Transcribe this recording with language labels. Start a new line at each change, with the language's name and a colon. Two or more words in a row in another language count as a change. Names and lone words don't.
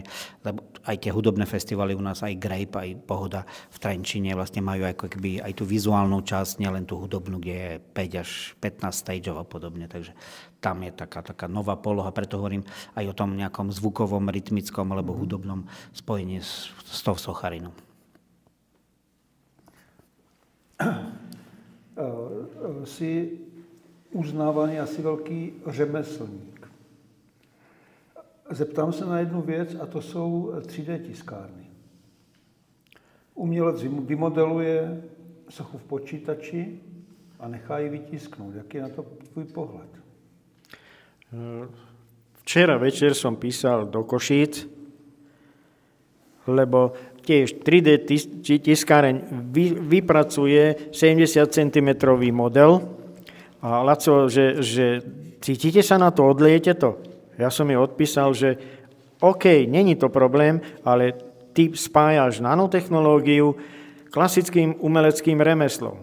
Slovak: Lebo aj tie hudobné festivaly u nás, aj Grape, aj Pohoda v Trenčine vlastne majú ako keby aj tú vizuálnu časť, nielen tú hudobnú, kde je 5 až 15 stageov a podobne. Takže tam je taká nová poloha, preto hovorím aj o tom nejakom zvukovom, rytmickom alebo hudobnom spojení s tou socharinou.
Czech: Si uznávaný asi velký řemeslník. Zeptám se na jednu věc, a to jsou 3D tiskárny. Umělec vymodeluje sochu v počítači a nechá ji vytisknout. Jaký je na to tvůj pohled?
Slovak: Včera večer som písal do Košíc, lebo tiež 3D tiskáreň vypracuje 70 cm model a Laco, že cítite sa na to, odliete to? Ja som jej odpísal, že OK,
Czech: není to problém,
Slovak: ale ty spájaš nanotechnológiu klasickým umeleckým remeslom.